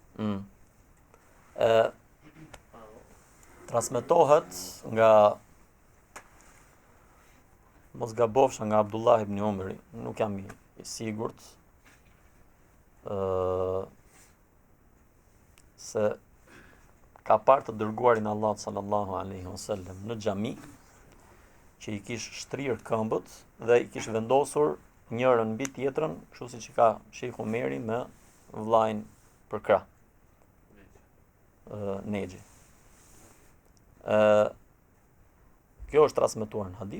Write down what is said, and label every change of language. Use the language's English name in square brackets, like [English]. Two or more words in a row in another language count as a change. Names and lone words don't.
[Albanian] Transmetohet nga mos gabofsha nga Abdullah ibn Umeri, nuk jam i sigurt, se ka parë të dërguarin Allah [Arabic] صلى الله عليه وسلم [Albanian] në xhami, që i kish shtrirë këmbët dhe i kish vendosur njërën mbi tjetrën, kështu siç i ka Sheikh Umeri me vllajin për krah. Nexhi. Kjo është transmetuar në hadith.